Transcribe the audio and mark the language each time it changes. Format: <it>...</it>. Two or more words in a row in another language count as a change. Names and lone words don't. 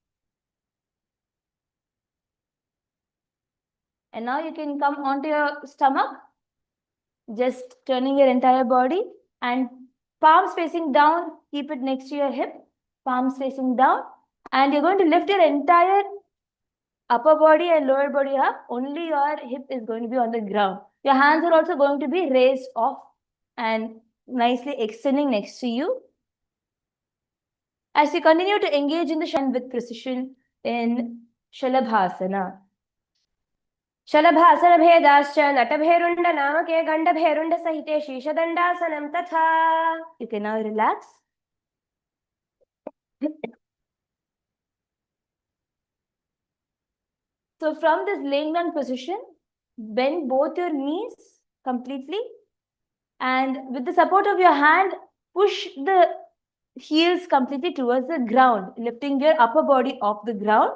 <en>And now you can come onto your stomach, just turning your entire body and palms facing down, keep it next to your hip, palms facing down, and you're going to lift your entire upper body and lower body up. Only your hip is going to be on the ground. Your hands are also going to be raised off and nicely extending next to you. As you continue to engage in the Shan with precision in Shalabhasana.</en> <sa>शलभासन भेदश्च नतभेरुण्ड नामके गण्डभेरुण्ड सहिते शीर्षदण्डासन तथा.</sa> <en>You can now relax. So from this laying down position, bend both your knees completely, and with the support of your hand, push the heels completely towards the ground, lifting your upper body off the ground.</en>